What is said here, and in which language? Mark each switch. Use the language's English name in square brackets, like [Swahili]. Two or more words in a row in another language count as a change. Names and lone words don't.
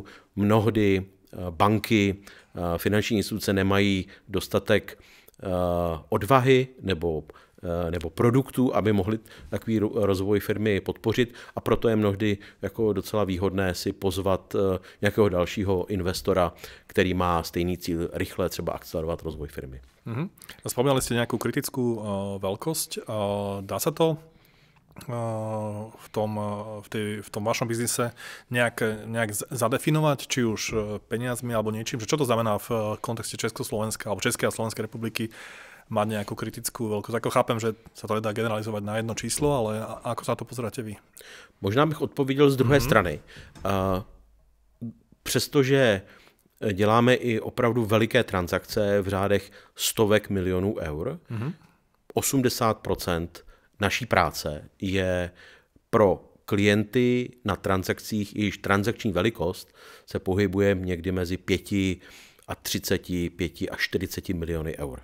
[Czech] Mnohdy banky, finanční instituce nemají dostatek odvahy nebo produktů, aby mohli takový rozvoj firmy podpořit a proto je mnohdy jako docela výhodné si pozvat nějakého dalšího investora, který má stejný cíl rychle třeba akcelerovat rozvoj firmy. [Slovak] Spomínali ste nejakú kritickú veľkosť. Dá sa to v tom vašom biznise nejak zadefinovať, či už peniazmi alebo niečím, že čo to znamená v kontexte Československa alebo Českej a Slovenskej republiky mať nejakú kritickú veľkosť. Ako chápem, že sa to nedá generalizovať na jedno číslo, ale ako sa to pozeráte vy? [Czech] Možná bych odpověděl z druhé strany. Přestože děláme i opravdu veliké transakce v řádech stovek milionů eur, 80% naší práce je pro klienty na transakcích, jejichž transakční velikost se pohybuje někdy mezi 5 až 40 miliony eur.